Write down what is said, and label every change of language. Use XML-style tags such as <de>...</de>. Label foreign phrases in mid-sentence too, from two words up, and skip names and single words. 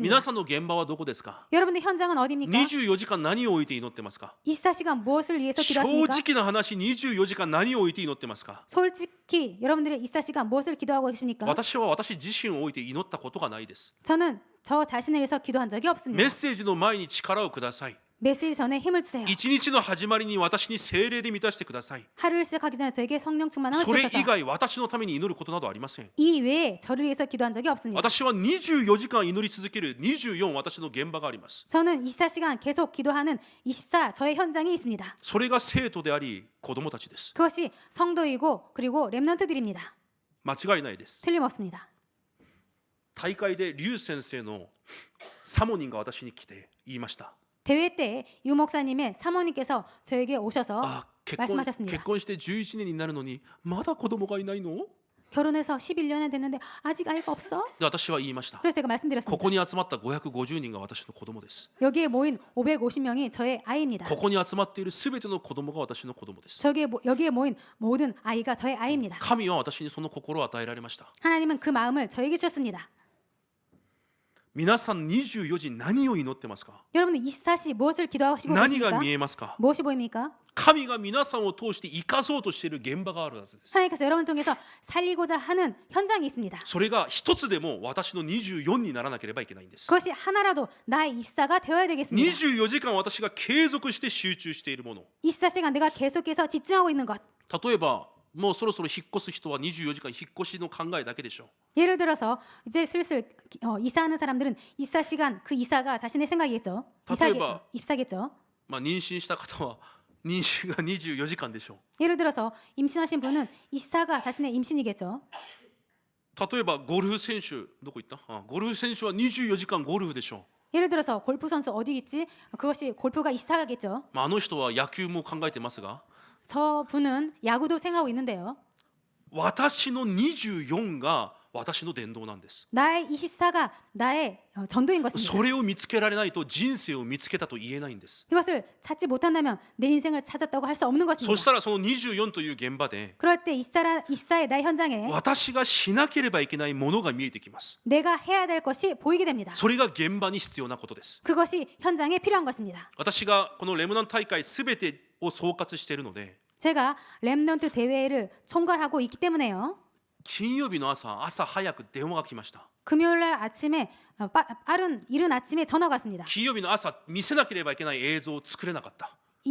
<ja>皆さんの現場はどこですか？</ja> <ko>여러분의 현장은 어디입니까?</ko> <ja>24 時間何を置いて祈ってますか？</ja> <ko>24시간 무엇을 위해서</ko> <ja>正</ja> <ko>기도하십니까?</ko> <ja>直な話、24時間何を置いて祈ってますか？</ja> <ko>솔직히 여러분들의 24시간 무엇을 기도하고 계십니까?</ko> <ja>私は私自身を置いて祈ったことがないです。</ja> <ko>저는 저 자신을 위해서 기도한 적이</ko> <ja>メ</ja> <ko>없습니다.</ko> <ja>ッセージの前に力をください。</ja> <ko>메시지 전에 힘을 주세요.</ko> <ja>一日の始まりに私に聖霊で満たしてください。</ja> <ko>하루를 시작하기 전에 저에게 성령 충만함을</ko> <ja>それ以</ja> <ko>주셔서</ko> <ja>外私のために祈ることなどありません。</ja> <ko>이 외에 저를 위해서 기도한 적이 없습니다.</ko> <ja>私は24時間祈り続ける24私の現場があります。</ja> <ko>저는 24시간 계속 기도하는 24 저의 현장이 있습니다.</ko> <ja>それが生徒であり子供たちです。</ja> <ko>그것이 성도이고 그리고 렘넌트들입니다.</ko> <ja>間違いないです。</ja> <ko>틀림없습니다.</ko> <ja>大会で劉先生のサモニンが私に来て言いました。</ja> <ko>대회 때 유 목사님의 사모님께서 저에게 오셔서</ko> <ja>あ、結</ja> <ko>말씀하셨습니다.</ko> <ja>婚して11年になるのにまだ子供がいないの？</ja> <ko>결혼해서 11년이 됐는데 아직 아이가 없어?</ko> <ja>で私は言いました。</ja> <ko>그래서 제가</ko> <ja>こ</ja> <ko>말씀드렸습니다.</ko> <ja>こに集まった550人が私の子供です。</ja> <ko>여기에 모인 550명이 저의 아이입니다.</ko> <ja>ここに集まっているすべての子供が私の子供です。</ja> <ko>여기에 모인 모든 아이가 저의 아이입니다.</ko> <ja>神は私にその心を与えられました。</ja> <ko>하나님은 그 마음을 저에게 주셨습니다.</ko> <ja>皆さん24時何を祈ってますか？</ja> <ko>여러분은 24시 무엇을 기도하시고</ko> <ja>何が</ja> <ko>계십니까?</ko> <ja>見えますか？</ja> <ko>무엇이 보입니까?</ko> <ja>神が皆さんを通して生かそうとしている現場があるはずです。</ja> <ko>하나님께서 여러분 통해서 살리고자 하는 현장이 있습니다.</ko> <ja>それが一つでも私の24にならなければいけないんです。</ja> <ko>그것이 하나라도 나의 입사가 되어야 되겠습니다.</ko> <ja>24 時間私が継続して集中しているもの。</ja> <ko>24시간 내가 계속해서 집중하고 있는 것.</ko> <ja>例えばもうそろそろ引っ越す人は24時間引っ越しの考えだけでしょう。</ja> <ko>예를 들어서 이제 슬슬 이사하는 사람들은 24시간 그 이사가 자신의 생각이겠죠.</ko> <ja>例えば</ja> <ko>입사겠죠.</ko> <ja>妊娠した方は妊娠が24時間でしょ</ja> <ko>예를 들어서 임신하신 분은 이사가 자신의 임신이겠죠.</ko> <ja>う。例えばゴルフ選手どこ行った？ゴルフ選手は24時間ゴルフでしょ</ja> <ko>예를 들어서 골프 선수 어디 있지? 그것이 골프가 이사가겠죠.</ko> <ja>う。あの人は野球も考えてますが、</ja> <ko>저 분은 야구도 생각하고 있는데요.</ko> <ja>私の24が私の伝道なんです。</ja> <ko>나의 24가 나의 전도인 것입니다.</ko> <ja>それを見つけられないと人生を見つけたと言えないんです。</ja> <ko>이것을 찾지 못한다면 내 인생을 찾았다고 할 수 없는</ko> <ja>そ</ja> <ko>것입니다.</ko> <ja>したらその24という現場で</ja> <ko>그럴 때 24의 나의 현장에</ko> <ja>私がしなければいけないものが見えてきます。</ja> <ko>내가 해야 될 것이 보이게 됩니다.</ko> <ja>それが現場に必要なことです。</ja> <ko>그것이 현장에 필요한 것입니다.</ko> <ja>私がこのレムナン大会すべてを総括しているので、</ja> <ko>제가 렘넌트 대회를 총괄하고 있기 때문에요.</ko> <ja>金曜日の朝早く電話が来ました。</ja> <ko>금요일 날 아침에 빠른 이른 아침에 전화가 왔습니다.</ko> <ja>金曜日の朝見せなければいけない映像を作れなかった。</ja>